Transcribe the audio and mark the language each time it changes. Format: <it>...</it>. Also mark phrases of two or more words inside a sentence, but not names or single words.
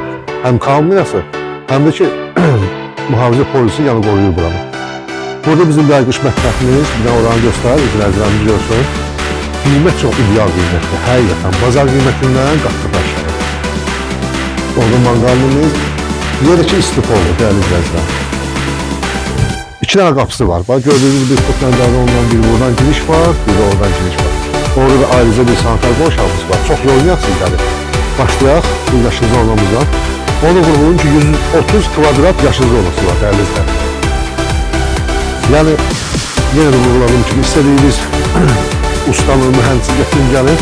<az>Həm kamerası, həm də ki, mühafizə polisi yanı qoruyur buranı. Burada bizim qış mətbəximiz, bir də oranı göstərir, izləyicilərimiz görsün. Qiymət çox ideal qiymətdir, həqiqətən. Bazar qiymətindən qat-qat aşağı. Orada manqalımız, yerə ki, istif olur, dəyərli izləyicilər.</az> <tr>2 tane qapısı var. Bak gördüğünüz bir kutlandarda olunan bir buradan giriş var, bir de oradan giriş var.</tr> <az>Orada da ayrıca bir sanitar boşalması var.</az> <tr>Çok yorulmayasın yani.</tr> <az>Başlayaq bu yaşlı zonamızdan. Onu vurğulayım ki, 130 kvadrat yaşlı zonası var değerli izləyiciler.</az> <tr>Yani yine de vurğuladım ki, istediğiniz ustanın, mühendisi getirin gelin.</tr>